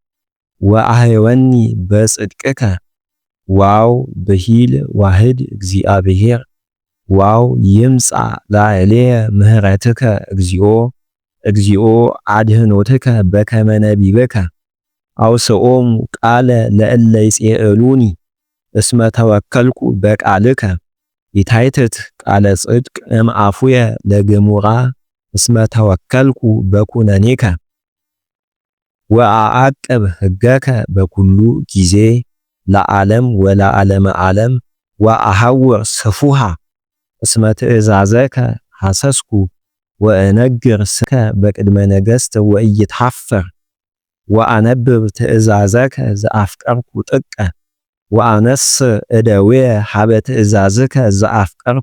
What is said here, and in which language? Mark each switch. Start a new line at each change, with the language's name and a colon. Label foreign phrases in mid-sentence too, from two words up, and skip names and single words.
Geez: ወአህየወኒ በጽድቅከ ዋው ብሂል ዋህድ እግዚአብሔር ዋው ይምጻ ላዕሌየ ምህረትከ እግዚኦ አድህኖትከ በከመ ነቢብከ አውስኦሙ ቃለ ለእለ ይጼእሉኒ እስመ ተወከልኩ በቃልከ ይታይትት ቃለ ጽድቅ እምአፉየ ለግሙራ እስመ ተወከልኩ በኩነኔከ ወአዓቅብ ሕገከ በኩሉ ጊዜ ለዓለም ወለዓለመ ዓለም ወአሐውር ስፉሃ እስመ ትእዛዘከ ሐሰስኩ ወእነግር ስከ በቅድመ ነገሥት ወኢይትሐፈር ወአነብብ ትእዛዘከ ዘአፍቀርኩ ጥቀ ወአነስ እደውየ ሀበ ትእዛዝከ ዘአፍቀርኩ